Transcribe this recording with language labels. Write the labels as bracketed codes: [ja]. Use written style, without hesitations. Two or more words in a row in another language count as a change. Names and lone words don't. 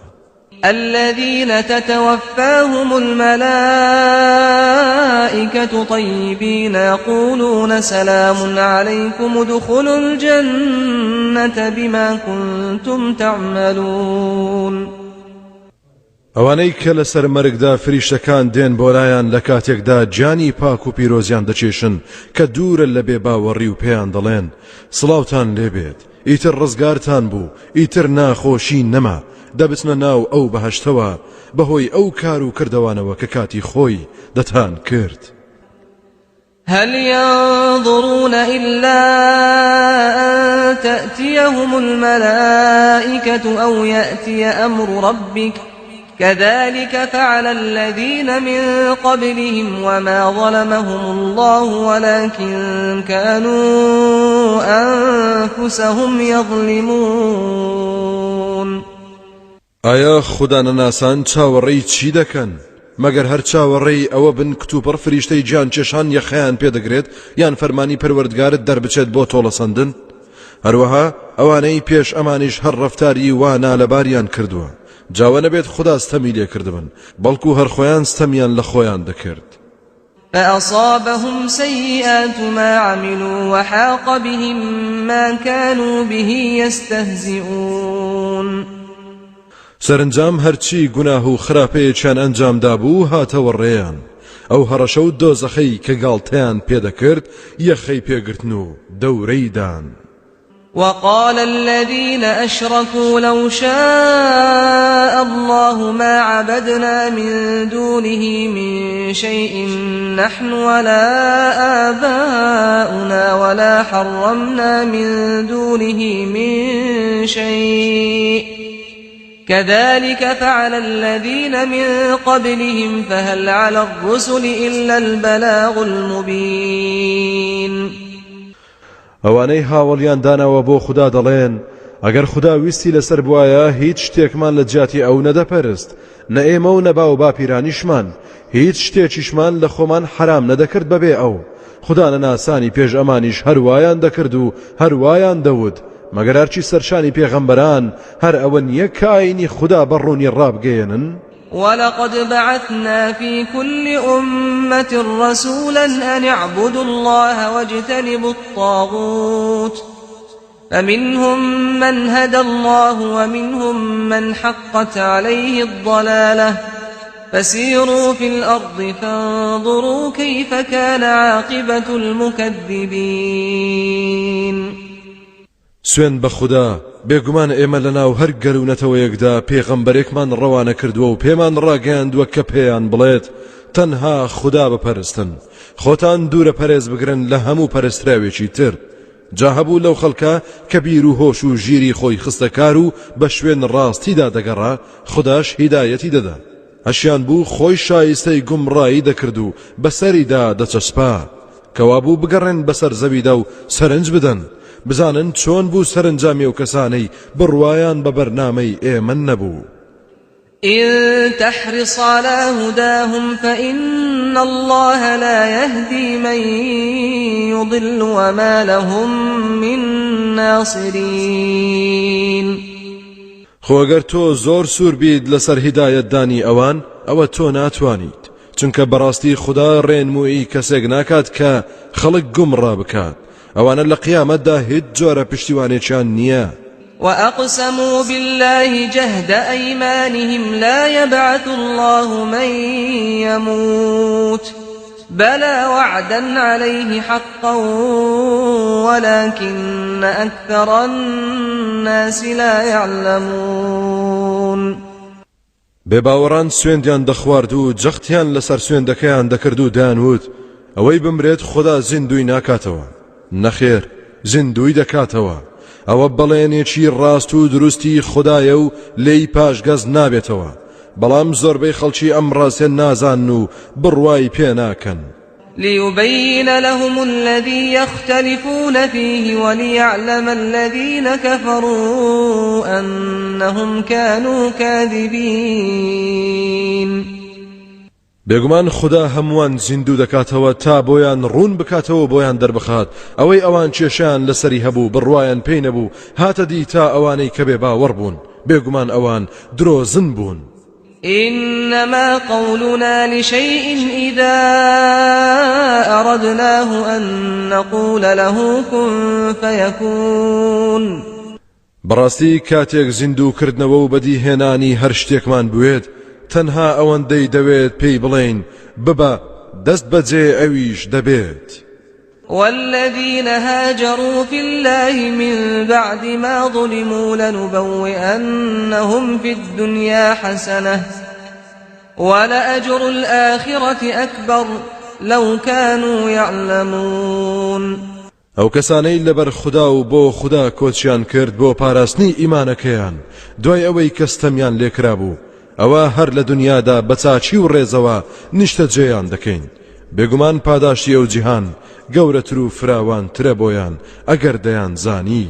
[ar] الذين تتوفاهم الملائكة طيبين يقولون سلام عليكم ادخلوا الجنة بما كنتم تعملون. [ckb] ئەوانەی کە لەسەر مەرگدا فریشتەکان دێن بۆلایان لە کاتێکدا گیانی پاک و پیرۆزیان دەچێشن کە دوورە لە بێباوەڕی و پێیان دەڵێن سڵاوتان لێبێت ئیتر ڕزگارتان بوو ئیتر ناخۆشی نەما دەبچنە ناو ئەو بەهەشتەوە بەهۆی ئەو کار و کردوانەوە کە کاتی خۆی دەتان کرد. [ar] هل ينظرون إلا أن تأتيهم الملائكة أو يأتي أمر ربك كذلك فعل الذين من قبلهم وما ظلمهم الله ولكن كانوا أنفسهم يظلمون. [ckb] ئایا خودانەناسان چاوەڕێی چی دەکەن مەگەر هەر چاوەڕێی ئەوە بن کتوپڕ فریشتەی گیان چێشان یەخەیان پێدەگرێت یان فەرمانی پەروەردگارت دەربچێت بۆ تۆڵەسەندن هەروەها ئەوانەی پێش ئەمانیش هەر ڕەفتاری وا نالەباریان کردووە جاوە نەبێت خوددا ستەمی لێ کردبن بەڵکو هەر خۆیان ستەمیان لە خۆیان دەکرد. [ar] فأصابهم سيئات ما عملوا وحاق بهم ما كانوا به يستهزئون. [ckb] سەرنجام هەرچی گوناه و خراپەیەکیان ئەنجام دابوو هاتەوە ڕێیان ئەو هەڕەشە و دۆزەخەی کە گاڵتەیان پێدەکرد یەخەی پێگرتن و دەورەی دان. [ar] وقال الذين أشركوا لو شاء الله ما عبدنا من دونه من شيء نحن ولا آباؤنا ولا حرمنا من دونه من شيء كذلك فعل الذين من قبلهم فهل على الرسل إلا البلاغ المبين. [ckb] ئەوانەی هاوڵیان داناوە بۆ خوددا دەڵێن ئەگەر خوددا ویستی لەسەر بوایە هیچ شتێکمان لە جیاتی ئەو نەدەپەرست نە ئێمە و نەبا و باپیرانیشمان هیچ شتێکیشمان لە خۆمان حرام نەدەکرد بەبێ ئەو خودانەناسانی پێش ئەمانیش هەروایان دەکرد و هەروایان دەوت مەگەر هەرچی سەرشانی پێغەمبەران هەر ئەوە نییە کە ئاینی خوددا بەڕوونی ڕابگەێنن. [ar] ولقد بعثنا في كل أمة رسولا أن اعبدوا الله واجتنبوا الطاغوت فمنهم من هدى الله ومنهم من حقت عليه الضلالة فسيروا في الأرض فانظروا كيف كان عاقبة المكذبين. [ckb] سوێن بە خوددا بێگومان ئێمە لەناو هەر گەلوونەتەوەیەکدا پێغەمبەرێکمان ڕەوانە کردووە و پێمان ڕاگەیاندووە کە پێیان بڵێت تەنها خوددا بپەرستن خۆتان دوورە پەرێز بگرن لە هەموو پەرستراوێکی تر جا هەبوو لەو خەڵکە کە بیر و هۆش و ژیری خۆی خستەکار و بە شوێن ڕاستیدا دەگەڕا خودداش هیدایەتی دەدا هەشیان بوو خۆی شایستەی گومڕایی دەکرد و بەسەریدا دەچەسپا کەوا بوو بگەڕێن بەسەر زەویدا و سەرنج بدەن بزانن چۆن بوو سەرنجامی و کەسانەی بڕوایان بە بەرنامەی ئێمە نەبوو. [ar] إن تحرص على هداهم فإن الله لا يهدي من يضل وما لهم من ناصرين. [ckb] خۆگەر تۆ زۆر سوور بیت لەسەر هیدایەتدانی ئەوان ئەوە تۆ ناتوانیت، چونکە بەڕاستی خوددا ڕێنمووی کەسێک ناکات کە خەڵک گومڕا بکات. ئەوانە لە قیامەتدا هیچ جۆرە پشتیوانێکیان نییە. [ar] وأقسموا بالله جهد أيمانهم لا يبعث الله من يموت بلى وعدا عليه حقا ولكن أكثر الناس لا يعلمون. [ckb] بێباوەڕان سوێندیان دەخوارد و جەختیان لەسەر سوێندەکەیان دەکرد و دانوت ئەوەی بمرێت خوددا زیندوی ناکاتەوە. نەخێر، زیندوی دەکاتەوە. ئەوە بەڵێنێکی ڕاست و دروستی خوددایە و لێی پاشگەز نابێتەوە، بەڵام زۆربەی خەڵکی ئەم ڕاستێ نازان و بڕوای پێ ناکەن. [ar] ليبين لهم الذي يختلفون فيه وليعلم الذين كفروا أنهم كانوا كاذبين. [ckb] بێگومان خوددا هەمووان زیندوو دەکاتەوە تا بۆیان ڕوون بکاتەوە بۆیان دەربخات ئەوەی ئەوان کێشیان لەسەری هەبوو بڕوایان پێی نەبوو هاتە دی تا ئەوانەی کە بێباوەڕ بوون بێگومان ئەوان درۆزن بوون. [ar] إنما قولنا لشيء إذا أردناه أن نقول له كن فيكون. [ckb] بەڕاستی کاتێک زیندوو کردنەوە و بەدیهێنانی هەر شتێکمان بوێت تەنها ئەوەندەی دەوێت پێی بڵێین ببە دەست بەجێ ئەویش دەبێت. [ar] والذين هاجروا في الله من بعد ما ظلموا لنبوئنهم في الدنيا حسنة ولأجر الآخرة أكبر لو كانوا يعلمون. [ckb] ئەو کەسانەی لەبەر خوددا و بۆ خوددا کۆچیان کرد بۆ پاراستنی ئیمانەکەیان دوای ئەوەی کەستەمیان لێکرا بوو ئەوە هەر لە دنیادا بە چاچی و ڕێزەوە نیشتە جێیان دەکەین. بێگومان پاداشتی ئەو جیهان گەورەتر و فراوان ترە بۆیان ئەگەر دەیان زانی.